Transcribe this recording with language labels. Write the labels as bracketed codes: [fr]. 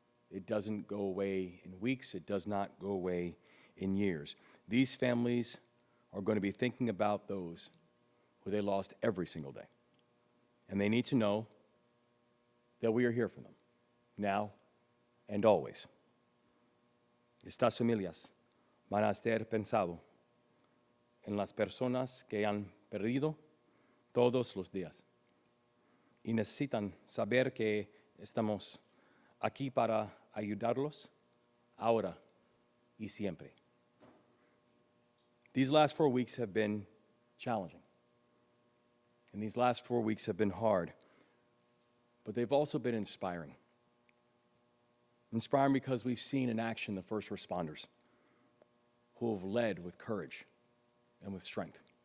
[en] It doesn't go away in weeks. It does not go away in years. These families are going to be thinking about those who they lost every single day. And they need to know that we are here for them, now and always. [es] Estas familias van a estar pensando en las personas que han perdido todos los días. Y necesitan saber que estamos aquí para ayudarlos ahora y siempre. [en] These last 4 weeks have been challenging. And these last 4 weeks have been hard. But they've also been inspiring. Inspiring because we've seen in action the first responders who have led with courage and with strength.